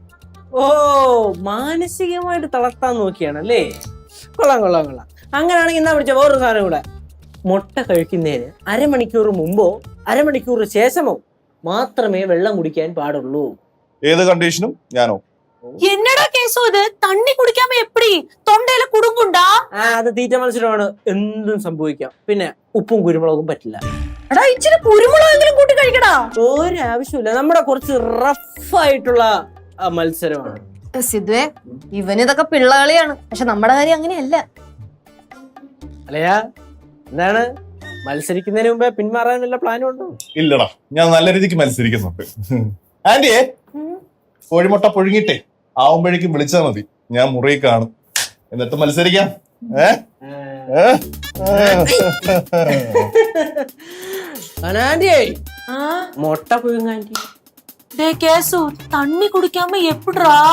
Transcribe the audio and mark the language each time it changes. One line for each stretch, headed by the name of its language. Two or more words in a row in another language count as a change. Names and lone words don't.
Malayalam: ഓ, മാനസികമായിട്ട് തളർത്താൻ നോക്കിയാണല്ലേ? കൊള്ളാം കൊള്ളാം കൊള്ളാം. അങ്ങനെയാണെങ്കിൽ എന്നാ പിടിച്ച വേറൊരു സാധനം കൂടെ. മുട്ട കഴിക്കുന്നതിന് അരമണിക്കൂർ മുമ്പോ അരമണിക്കൂർ ശേഷമോ മാത്രമേ വെള്ളം കുടിക്കാൻ പാടുള്ളൂ. ഏത് കണ്ടീഷനും ഞാനോ?
Tamil: என்னடா கேசு இது? தண்ணி குடிக்காம எப்படி? தொண்டையில குடுங்குண்டா?
Malayalam: അത് തീറ്റ മത്സരമാണ്, എന്തും സംഭവിക്കാം. പിന്നെ ഉപ്പും കുരുമുളകും പറ്റില്ല. എടാ, ഇച്ചിരി കുരുമുളകെങ്കിലും കൂട്ടി കഴിക്കടാ. ഒരാവശ്യമില്ല, നമ്മുടെ കുറച്ച് റഫായിട്ടുള്ള മത്സരമാണ്. സിദ്ധുവേ, ഇവനിതൊക്കെ പിള്ളകളിയാണ്. പക്ഷെ നമ്മുടെ കാര്യം അങ്ങനെയല്ല. അല്ലയാ, എന്താണ് മത്സരിക്കുന്നതിന് മുമ്പേ പിന്മാറാൻ വല്ല പ്ലാനും ഉണ്ടോ? ഇല്ലടാ, ഞാൻ നല്ല രീതിക്ക് മത്സരിക്കുന്നുണ്ട്. ആന്റിയെ, കോഴിമുട്ട പുഴുങ്ങിട്ടെ ആവുമ്പോഴേക്കും വിളിച്ചാൽ മതി, ഞാൻ മുറിയിൽ കാണും. എന്നിട്ട് മത്സരിക്കാം. ആന്റിയേ, മുട്ട പുഴുങ്ങാൻറ്റി.
Tamil: டே கேசு, தண்ணி குடிக்காம எப்படிடா?